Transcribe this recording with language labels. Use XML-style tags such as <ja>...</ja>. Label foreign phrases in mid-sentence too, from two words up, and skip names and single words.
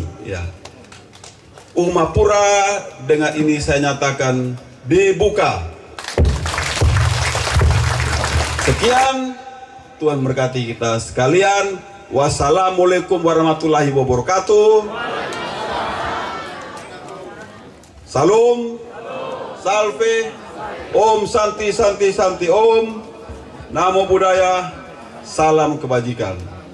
<id>Ya. Umapura dengan ini saya nyatakan dibuka. Sekian, Tuhan berkati kita sekalian.</id> <ar>والسلام عليكم ورحمة الله وبركاته.</ar> <id>Salam, salve,</id> <sa>Om Santi Santi Santi Om,</sa> <pi>Namo Buddhaya,</pi> <id>salam kebajikan.</id>